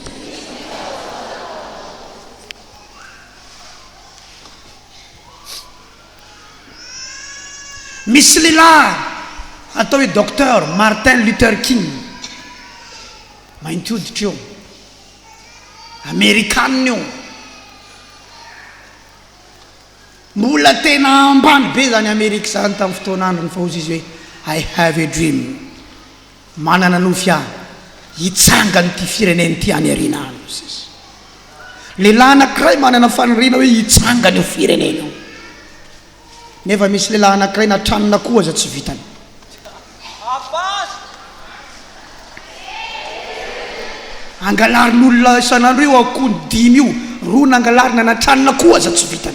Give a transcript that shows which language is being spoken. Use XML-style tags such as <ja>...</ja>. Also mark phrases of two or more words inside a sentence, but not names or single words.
<mg>Misy lehilahy atao hoe docteur Martin Luther King, mainty hoditra io, Amerikanina io, mbola tena ambany be zany Amerika zany tamin'ny fotoana androny fa ozy izy hoe</mg> <en>I have a dream,</en> <mg>manana nofy aho hitsanga n'ity fireneny ty any arina any. Lehilahy anankiray manana faniriana hoe hitsanga ny fireneny io, nefa misy lehilahy anankiray natranona koa aza tsy vitany. Angalarin'olona isan'andro io akony 5 io, roa nangalarina natranona koa aza tsy vitany.</mg>